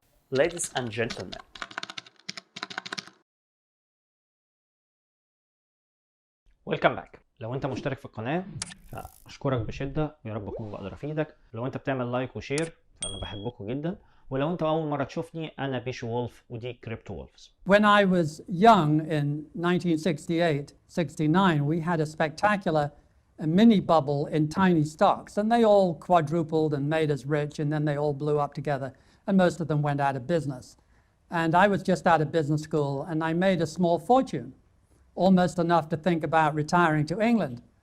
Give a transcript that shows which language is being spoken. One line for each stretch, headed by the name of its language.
English: Ladies and gentlemen, welcome back.
Arabic: لو انت مشترك في القناة فاشكرك بشدة ويا رب اكون بقدر افيدك. لو انت بتعمل لايك وشير فانا بحبكم جدا. ولو انت اول مرة تشوفني، انا بيشو وولف ودي كريبتو وولفز.
English: When I was young in 1968-69, we had a spectacular mini bubble in tiny stocks, and they all quadrupled and made us rich, and then they all blew up together, and most of them went out of business. And I was just out of business school, and I made a small fortune, almost enough to think about retiring to England.